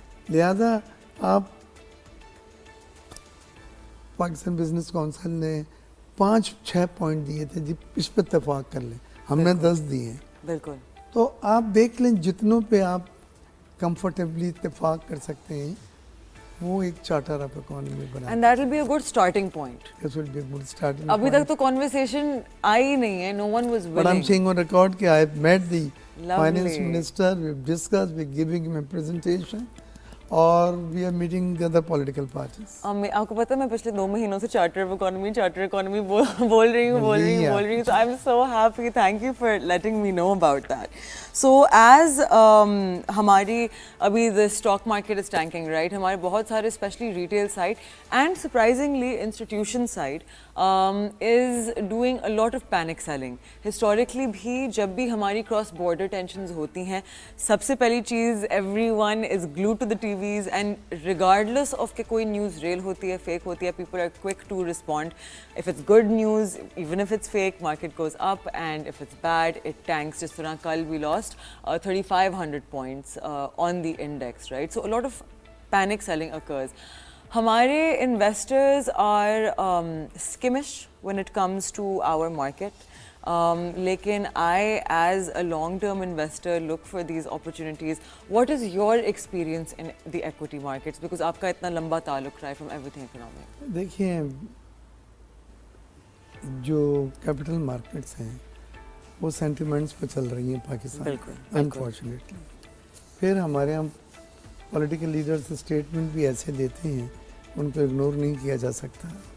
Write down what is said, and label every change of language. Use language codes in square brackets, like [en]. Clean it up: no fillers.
[ur] لہذا آپ Pakistan business council نے 5-6 پوائنٹ دیے تھے جی اس پہ اتفاق کر لیں, ہم نے 10 دیے ہیں. بالکل. تو آپ دیکھ لیں جتنوں پہ آپ کمفرٹیبلی اتفاق کر سکتے ہیں وہ ایک چارٹر آف اکانومی بنا. [en] And that will be a good starting point. This will be a good starting point. [ur] ابھی تک تو conversation آئی نہیں ہے, [en] no one was willing. But I'm saying on record [ur] کہ [en] I met the finance minister, we've discussed, we're giving him a presentation, [ur] اور [en] we are meeting the other political parties. [ur] آپ کو پتہ ہے میں پچھلے 2 مہینوں سے چارٹر اکانومی بول رہی ہوں. [en] So I'm so happy, thank you for letting me know about that. So as [ur] ہماری ابھی [en] the stock market is tanking, right? [ur] ہمارے بہت سارے [en] especially retail side and surprisingly institution side is doing a lot of panic selling. Historically [ur] بھی جب بھی ہماری [en] cross border tensions [ur] ہوتی ہیں سب سے پہلی چیز [en] everyone is glued to the TVs and regardless of [ur] کہ کوئی نیوز ریل ہوتی ہے [en] fake [ur] ہوتی ہے, [en] people are quick to respond. If it's good news, even if it's fake, market goes up, and if it's bad, it tanks. [ur] جس طرح کل [en] we lost 3,500 points on the index, right? So a lot of panic selling occurs. ہمارے investors are skimmish when it comes to our market. [ur] لیکن [en] I as a long-term investor look for these opportunities. What is your experience in the equity markets? Because [ur] آپ کا اتنا لمبا تعلق رہا ہے [en] from everything economic. [ur] دیکھیے جو کیپٹل مارکیٹس ہیں وہ سینٹیمنٹس پہ چل رہی ہیں پاکستان انفارچونیٹلی. پھر ہمارے یہاں پولیٹیکل لیڈرس اسٹیٹمنٹ بھی ایسے دیتے ہیں ان کو اگنور نہیں کیا جا سکتا.